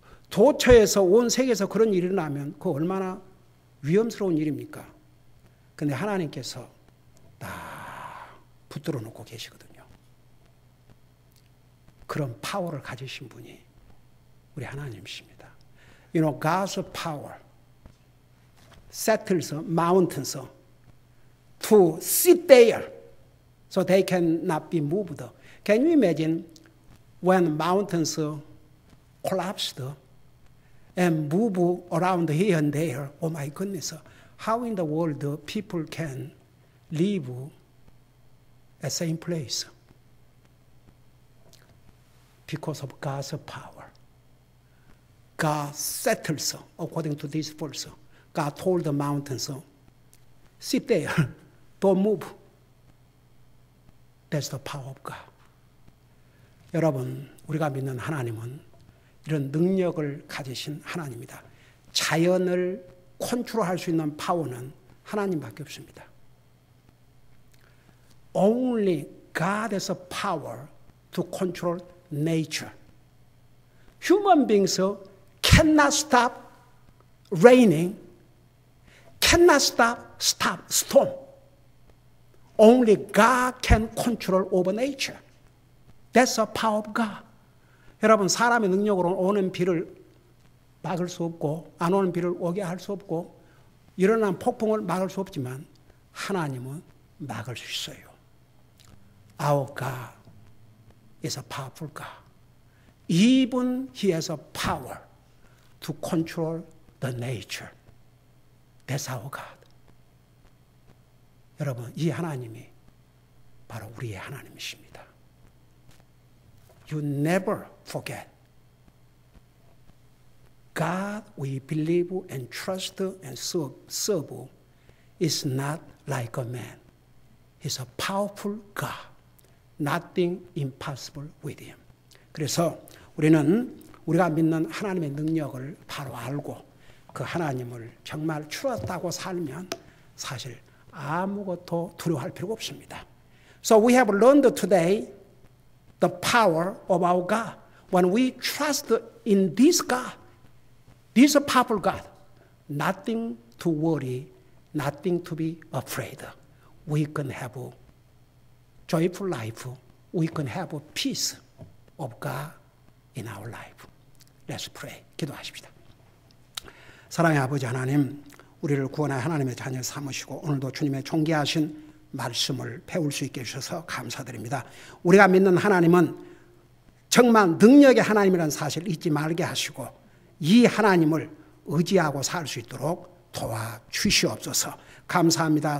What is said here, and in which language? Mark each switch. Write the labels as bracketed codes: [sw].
[ko] 도처에서 온 세계에서 그런 일이 일어나면 그거 얼마나 위험스러운 일입니까? 근데 하나님께서 다 붙들어 놓고 계시거든요. 그런 파워를 가지신 분이 우리 하나님이십니다. [en] You know, God's power settles mountains to sit there so they cannot be moved. Can you imagine when mountains collapsed and move around here and there? Oh my goodness, how in the world people can live at the same place? Because of God's power. God settles according to this verse. God told the mountains, sit there, don't move. That's the power of God. [ko] 여러분, 우리가 믿는 하나님은 이런 능력을 가지신 하나님입니다. 자연을 컨트롤할 수 있는 파워는 하나님밖에 없습니다. [en] Only God has a power to control nature. Human beings cannot stop raining, cannot stop storm. Only God can control over nature. That's the power of God. [ko] 여러분, 사람의 능력으로 오는 비를 막을 수 없고 안 오는 비를 오게 할 수 없고 일어난 폭풍을 막을 수 없지만 하나님은 막을 수 있어요. [en] Our God is a powerful God. Even He has a power to control the nature. That's our God. [ko] 여러분, 이 하나님이 바로 우리의 하나님이십니다. [en] You never forget. God we believe and trust and serve is not like a man. He's a powerful God. Nothing impossible with Him. [ko] 그래서 우리는 우리가 믿는 하나님의 능력을 바로 알고 그 하나님을 정말 추렸다고 살면 사실 아무것도 두려워할 필요가 없습니다. [en] So we have learned today the power of our God. When we trust in this God, this powerful God, nothing to worry, nothing to be afraid. We can have a joyful life. We can have a peace of God in our life. Let's pray. [ko] 기도하십시다. 사랑의 아버지 하나님, 우리를 구원하여 하나님의 자녀 삼으시고 오늘도 주님의 존귀하신 말씀을 배울 수 있게 해주셔서 감사드립니다. 우리가 믿는 하나님은 정말 능력의 하나님이라는 사실을 잊지 말게 하시고 이 하나님을 의지하고 살 수 있도록 도와주시옵소서. 감사합니다.